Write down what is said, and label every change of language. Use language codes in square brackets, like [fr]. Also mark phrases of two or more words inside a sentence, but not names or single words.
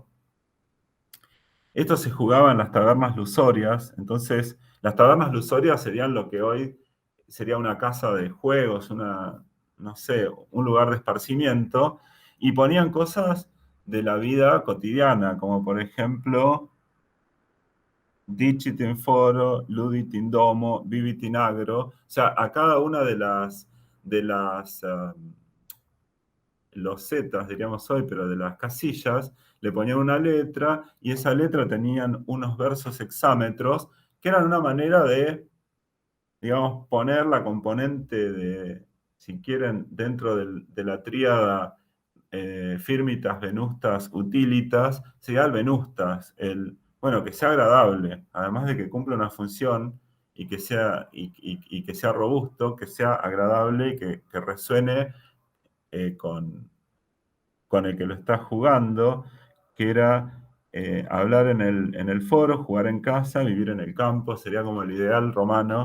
[es] Esto se jugaba en las tabernas lusorias, entonces las tabernas lusorias serían lo que hoy sería una casa de juegos, no sé, un lugar de esparcimiento, y ponían cosas de la vida cotidiana, como por ejemplo [la] Dicit in foro, ludit in domo, vivit in agro. [es] O sea, a cada una de las losetas, diríamos hoy, pero de las casillas, le ponían una letra y esa letra tenían unos versos hexámetros que eran una manera de, digamos, poner la componente de, si quieren, dentro de la tríada [la] firmitas, venustas, utilitas, [es] sería el venustas, bueno, que sea agradable, además de que cumpla una función y que sea robusto, que sea agradable y que resuene con el que lo está jugando, que era hablar en el foro, jugar en casa, vivir en el campo, sería como el ideal romano.